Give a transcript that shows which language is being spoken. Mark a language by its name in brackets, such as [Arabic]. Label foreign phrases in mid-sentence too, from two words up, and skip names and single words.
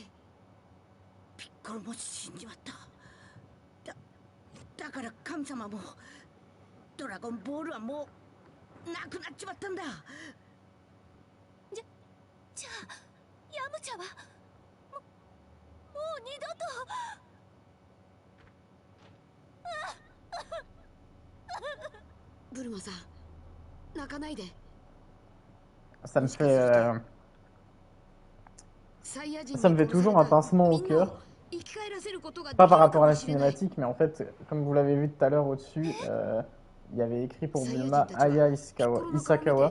[Japanese] ピッコロも死んじまった。だから神様もドラゴンボールはもうなくなっちまったんだ。じゃあヤムチャはもう二度と。ブルマさん、泣かないで。 [French] Ça me fait toujours un pincement au cœur. Pas par rapport à la cinématique, mais en fait, comme vous l'avez vu tout à l'heure au-dessus, il y avait écrit pour Bulma Aya Isakawa.